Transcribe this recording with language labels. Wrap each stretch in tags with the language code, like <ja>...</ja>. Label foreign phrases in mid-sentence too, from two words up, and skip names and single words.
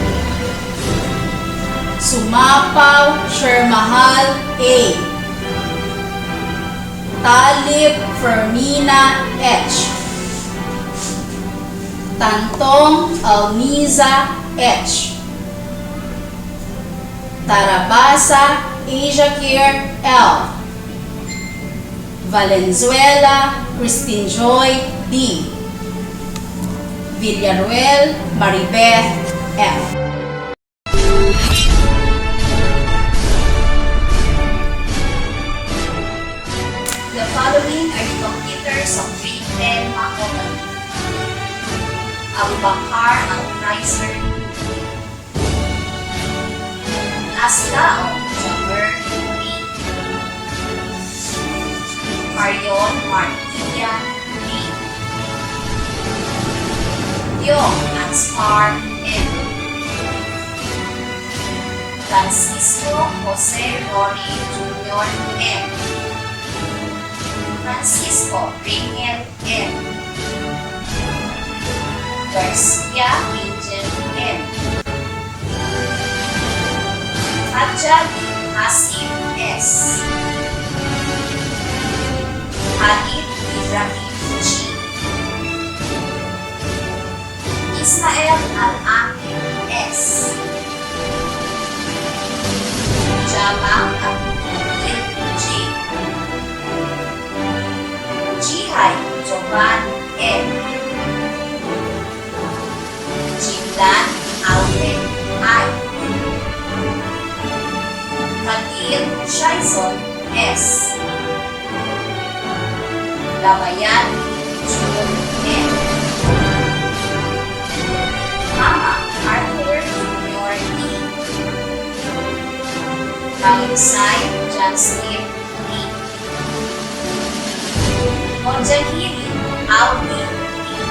<en>Sumapaw Shermahal A. Talib Fermina H. Tantong Almiza H. Tarabasa Asia Care L. Valenzuela Christine Joy D. Villaruel Maribeth F. The following are the completers of grade 10 Makotan. Abu Bakar Al-Kaiser, Aslaong Jammer B, Marion Martia B, Yong Anspar M, Francisco Jose Rory Jr. M, Francisco Ringel M, Garcia Angel M, Hajjali Hasim S, Halid Ibrahim G, Ismael Al-Amin S, Jamang Abdul J, Jihay Jovan M, Jimlan Alvin I, Khalil Shaison S, Lamayan Jun M, Mama Arthur Jr. D, Kalisay Jansmith D, Monjahiri Aldi D,</en>